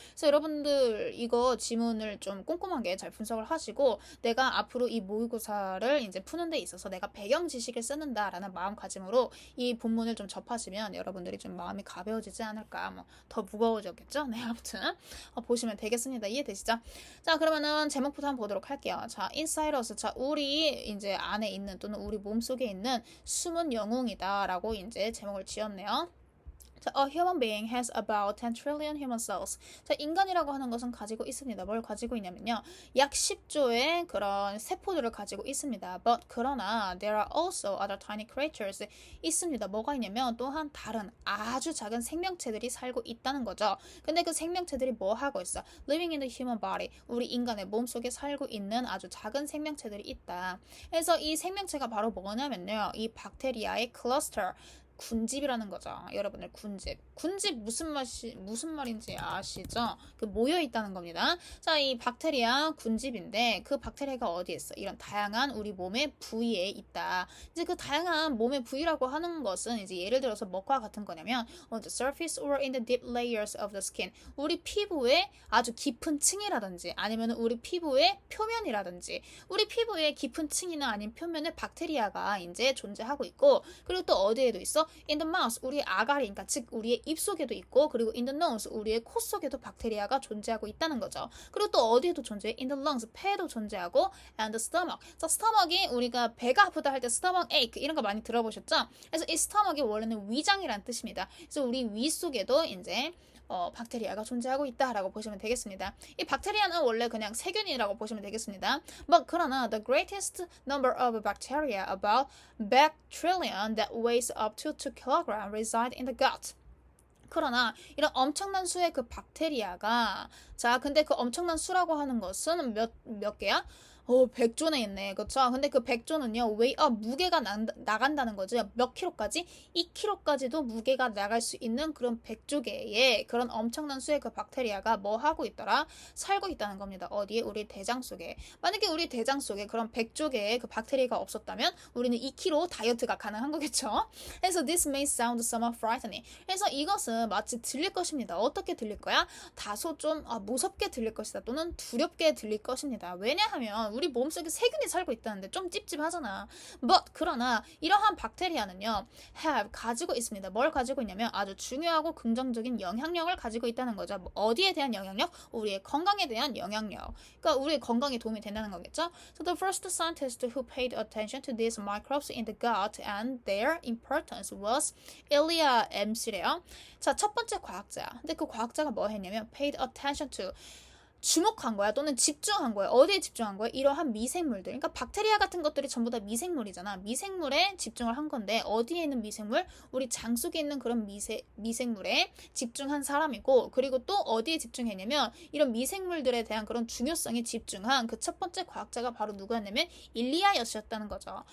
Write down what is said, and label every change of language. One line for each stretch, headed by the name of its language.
Korean: 그래서 여러분들 이거 지문을 좀 꼼꼼하게 잘 분석을 하시고 내가 앞으로 이 모의고사를 이제 푸는 데 있어서 내가 배경 지식을 쓰는다라는 마음가짐으로 이 본문을 좀 접하시면 여러분들이 좀 마음이 가벼워지지 않을까 뭐 더 무거워졌겠죠. 네, 아무튼 보시면 되겠습니다. 이해되시죠? 자, 그러면은 제목부터 한번 보도록 할게요.
English: 자, Inside Us.
Korean: 자, 우리 이제 안에 있는 또는 우리 몸속에 있는 숨은 영웅이다라고 이제 제목을 지었네요.
English: 자, a human being has about 10 trillion human cells.
Korean: 자, 인간이라고 하는 것은 가지고 있습니다. 뭘 가지고 있냐면요. 약 10조의 그런 세포들을 가지고 있습니다.
English: But
Korean: 그러나
English: there are also other tiny creatures.
Korean: 있습니다. 뭐가 있냐면 또한 다른 아주 작은 생명체들이 살고 있다는 거죠. 근데 그 생명체들이 뭐 하고 있어?
English: Living in the human body.
Korean: 우리 인간의 몸속에 살고 있는 아주 작은 생명체들이 있다. 그래서 이 생명체가 바로 뭐냐면요. 이 박테리아의 클러스터 군집이라는 거죠. 여러분들 군집 무슨 말인지 아시죠? 그 모여 있다는 겁니다. 자, 이 박테리아 군집인데 그 박테리아가 어디에 있어? 이런 다양한 우리 몸의 부위에 있다. 이제 그 다양한 몸의 부위라고 하는 것은 이제 예를 들어서 뭐과 같은 거냐면
English: on the surface or in the deep layers of the skin.
Korean: 우리 피부의 아주 깊은 층이라든지 아니면 우리 피부의 표면이라든지 우리 피부의 깊은 층이나 아닌 표면에 박테리아가 이제 존재하고 있고 그리고 또 어디에도 있어?
English: in the mouth,
Korean: 우리의 아가리, 그러니까 즉 우리의 입 속에도 있고 그리고
English: in the nose,
Korean: 우리의 코 속에도 박테리아가 존재하고 있다는 거죠. 그리고 또 어디에도 존재해?
English: in the lungs,
Korean: 폐에도 존재하고
English: and the stomach.
Korean: 자, stomach이 우리가 배가 아프다 할 때 stomach ache 이런 거 많이 들어보셨죠? 그래서 이 stomach이 원래는 위장이라는 뜻입니다. 그래서 우리 위 속에도 이제 박테리아가 존재하고 있다라고 보시면 되겠습니다. 이 박테리아는 원래 그냥 세균이라고 보시면 되겠습니다.
English: 그러나 the greatest number of bacteria, about 100 trillion that weighs up to 2 kg reside in the gut.
Korean: 그러나 이런 엄청난 수의 그 박테리아가 자 근데 그 엄청난 수라고 하는 것은 몇 개야? 100조나 있네. 그쵸? 근데 그 100조는요, 무게가 나간다는 거죠. 몇 킬로까지? 2킬로까지도 무게가 나갈 수 있는 그런 100조 개의 그런 엄청난 수의 그 박테리아가 뭐 하고 있더라? 살고 있다는 겁니다. 어디에? 우리 대장 속에. 만약에 우리 대장 속에 그런 100조 개의 그 박테리아가 없었다면 우리는 2kg 다이어트가 가능한 거겠죠? 그래서
English: this may sound somewhat frightening.
Korean: 그래서 이것은 마치 들릴 것입니다. 어떻게 들릴 거야? 다소 좀 무섭게 들릴 것이다. 또는 두렵게 들릴 것입니다. 왜냐하면 우리 몸속에 세균이 살고 있다는데 좀 찝찝하잖아. 그러나 이러한 박테리아는요. 가지고 있습니다. 뭘 가지고 있냐면 아주 중요하고 긍정적인 영향력을 가지고 있다는 거죠. 어디에 대한 영향력? 우리의 건강에 대한 영향력. 그러니까 우리의 건강에 도움이 된다는 거겠죠.
English: So the first scientist who paid attention to these microbes in the gut and their importance was Ilya Ems래요.
Korean: 자, 첫 번째 과학자. 근데 그 과학자가 뭐 했냐면
English: paid attention to
Korean: 주목한 거야 또는 집중한 거야. 어디에 집중한 거야? 이러한 미생물들. 그러니까 박테리아 같은 것들이 전부 다 미생물이잖아. 미생물에 집중을 한 건데 어디에 있는 미생물? 우리 장 속에 있는 그런 미생물에 집중한 사람이고, 그리고 또 어디에 집중했냐면 이런 미생물들에 대한 그런 중요성에 집중한 그 첫 번째 과학자가 바로 누구였냐면 일리아였었다는 거죠.